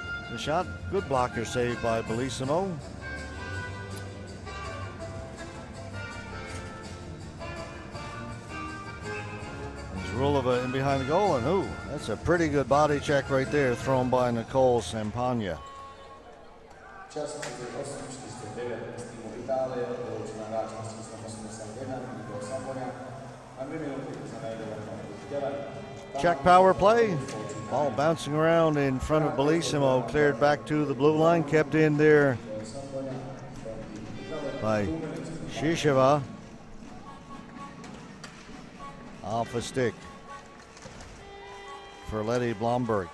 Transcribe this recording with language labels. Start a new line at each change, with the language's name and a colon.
English: The shot, good blocker save by Bellissimo. Rulova in behind the goal, and ooh, that's a pretty good body check right there, thrown by Nicole Sampagna.
Czech: Čas 48-49 z týmu Itálie, vyloučená hráčka s číslem 81, Nicole Sampagna, a 2 minuty za nejdelnou dělem.
English: Czech power play, ball bouncing around in front of Bellissimo, cleared back to the blue line, kept in there by Shisheva. Off a stick for Letty Blomberg.